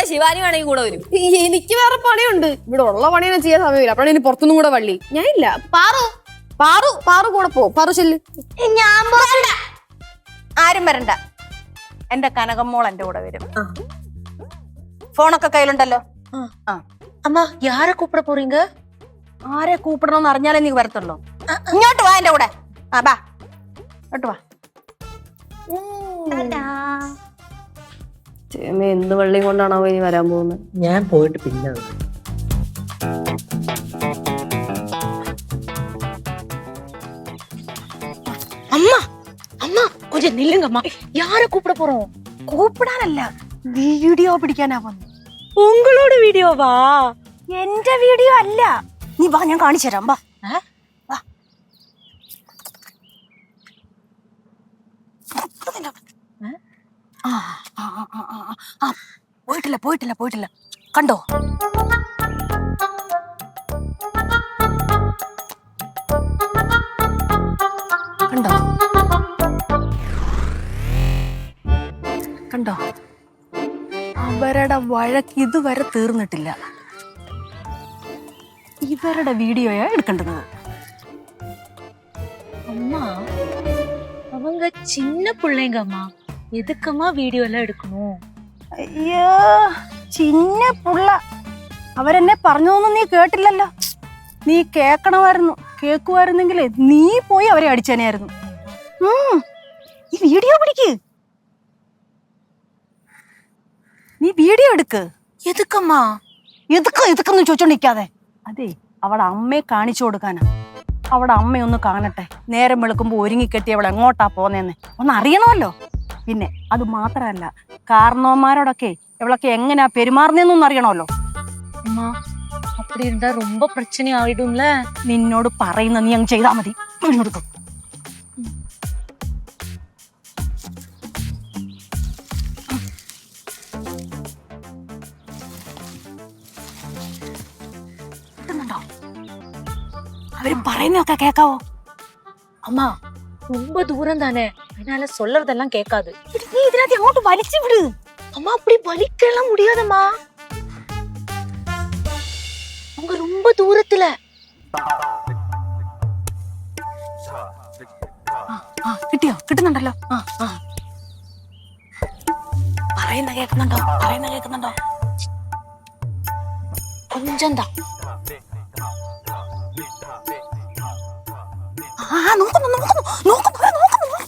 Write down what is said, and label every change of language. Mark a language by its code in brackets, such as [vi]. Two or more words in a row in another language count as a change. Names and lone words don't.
[ml] ശിവാനി വേണമെങ്കിൽ കൂടെ വരും. എനിക്ക് വേറെ പണിയുണ്ട്. ഇവിടെ ഉള്ള പണിയൊന്നും ചെയ്യാൻ സമയമില്ല. അപ്പോഴാണ് ഇനി പുറത്തുനിന്നും കൂടെ വള്ളി. ഞാനില്ല. പാറു പാറു പാറു കൂടെ പോ. പാറു ചെല്ല്. ഞാൻ പോകണ്ട. ആരും വരണ്ട. എന്റെ കനകമ്മോൾ എന്റെ കൂടെ വരും. ഫോണൊക്കെ കയ്യിലുണ്ടല്ലോ. [ta] அம்மா, யாரை கூப்பிட போறீங்க? [ml] ആരെ കൂപ്പിടണമെന്ന് അറിഞ്ഞാലേ നീ വരത്തുള്ളൂ. ഇങ്ങോട്ട് വാ എന്റെ കൂടെ. ബാ, ഇങ്ങോട്ട് വാ. എന്ത് വള്ളിയും കൊണ്ടാണോ ഇനി വരാൻ പോകുന്നത്? ഞാൻ പോയിട്ട് പിന്നെ [ta] அம்மா அம்மா, கொஞ்சம் நில்லுங்கம்மா. யாரை கூப்பிட போறோம்? [ml] കൂപ്പിടാനല്ല, വീഡിയോ പിടിക്കാനാ വന്നു. [ta] உங்களோட வீடியோவா? [ml] എന്റെ വീഡിയോ അല്ല. നീ വാ, ഞാൻ കാണിച്ചു തരാം. വാ. നടക്കുന്നില്ല. ആ ആ ആ ആ ആ, ആ പോയിട്ടില്ല പോയിട്ടില്ല പോയിട്ടില്ല. കണ്ടോ? കണ്ടോ? കണ്ടോ? അവരുടെ വഴക്ക് ഇതുവരെ തീർന്നിട്ടില്ല. ഇവരുടെ വീഡിയോയാ എടുക്കേണ്ടത്. [ta] அம்மா அவங்க சின்ன பிள்ளைங்க அம்மா, எதுக்கம்மா வீடியோ எல்லாம் எடுக்கணும்? [ml] അയ്യോ [ta] சின்ன புள்ள. [ml] അവരെന്നെ പറഞ്ഞൊന്നും നീ കേട്ടില്ലല്ലോ. നീ കേക്കണമായിരുന്നു. കേക്കുമായിരുന്നെങ്കിലേ നീ പോയി അവരെ അടിച്ചേനെയായിരുന്നു. നീ വീഡിയോ പിടിക്ക്. നീ വീഡിയോ എടുക്ക്. [ta] எதுக்கம்மா? [ml] എതുക്കെന്ന് ചോദിച്ചോണ്ടിരിക്കാതെ. അതെ, അവളെ അമ്മയെ കാണിച്ചു കൊടുക്കാനാ. അവിടെ അമ്മയൊന്ന് കാണട്ടെ. നേരം വെളുക്കുമ്പോ ഒരുങ്ങിക്കെട്ടി അവൾ എങ്ങോട്ടാ പോന്നേന്ന് ഒന്ന് അറിയണമല്ലോ. പിന്നെ അത് മാത്രമല്ല, കാരണവന്മാരോടൊക്കെ ഇവളൊക്കെ എങ്ങനെയാ പെരുമാറുന്നതെന്നൊന്നും അറിയണമല്ലോ. [ta] அம்மா அப்படி இருந்தா ரொம்ப பிரச்சனை ஆயிடும்ல. [ml] നിന്നോട് പറയുന്ന നീ അങ്ങ് ചെയ്താ മതി. കൊടുക്കും. അവര് പറയുന്നൊക്കെ കേക്കാവോ? [ta] அம்மா ரொம்ப தூரம் தானே, அதனால சொல்றதெல்லாம் கேட்காது. [ml] നീ ഇതിനകത്ത് അങ്ങോട്ട് വലിച്ചു വിട്. [ta] அம்மா அப்படி வலிக்கலாம் முடியாதம்மா, அவங்க ரொம்ப தூரத்துல. [ml] കിട്ടിയോ? കിട്ടുന്നുണ്ടല്ലോ. പറയുന്ന കേൾക്കുന്നുണ്ടോ? പറയുന്ന കേൾക്കുന്നുണ്ടോ? [ta] கொஞ்சம் தான். [ml] നോക്കുന്നു നോക്കുന്നു നോക്കുന്നു നോക്കുന്നു.